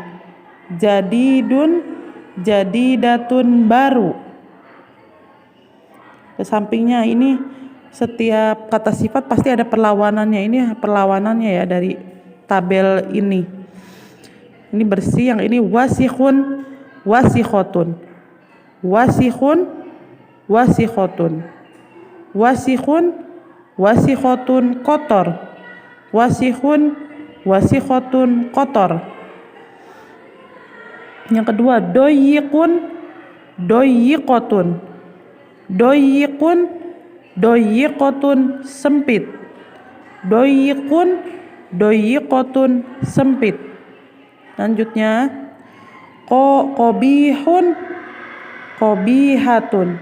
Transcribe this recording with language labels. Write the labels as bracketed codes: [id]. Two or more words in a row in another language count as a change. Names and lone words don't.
[ar] جديدٌ، جديدةٌ, baru. [id] Ke sampingnya ini setiap kata sifat pasti ada perlawanannya. Ini perlawanannya ya dari tabel ini. Ini bersih, yang ini [ar] وسخٌ، وسخةٌ. وسخٌ، وسخةٌ. وسخٌ، وسخةٌ, kotor. وسخٌ، وسخةٌ, kotor. [id] Yang kedua, [ar] ضيقٌ، ضيقةٌ. ضيقٌ، ضيقةٌ, sempit. ضيقٌ، ضيقةٌ, sempit. [id] Lanjutnya, [ar] قبيحٌ، قبيحةٌ.